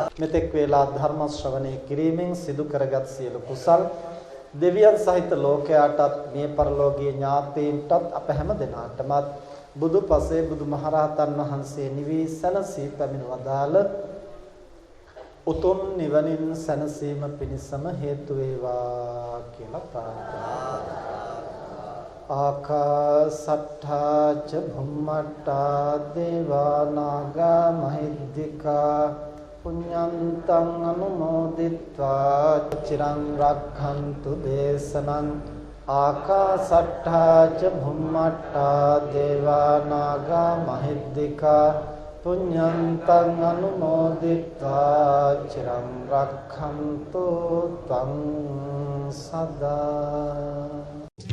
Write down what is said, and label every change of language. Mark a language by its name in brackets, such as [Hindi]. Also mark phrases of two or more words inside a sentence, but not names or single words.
[Sinhala] මෙතෙක් වේලා ධර්ම ශ්‍රවණය කිරීමෙන් සිදු කරගත් සියලු කුසල් දෙවියන් සහිත ලෝකයාටත් මේ පරලෝකීය ඥාතීන්ටත් අප හැම දිනාටමත් බුදු පසේ බුදුමහරහතන් වහන්සේ නිවී සැනසී පැමිණවදාළ උතුම් නිවනින් සැනසීම පිණිසම හේතු වේවා කියලා ප්‍රාර්ථනා කරනවා. [Pali] ආකාසට්ඨා ච භුම්මට්ඨා දේවා නාග මහිද්దికා පුඤ්ඤන්තං අනුමෝදිත්වා චිරං රක්ඛන්තු දේශනං. ආකාසට්ඨා ච භුම්මට්ඨා දේවා නාග මහිද්దికා පුඤ්ඤන්තං අනුමෝදිත්වා චිරං රක්ඛන්තු ත්වං සදා.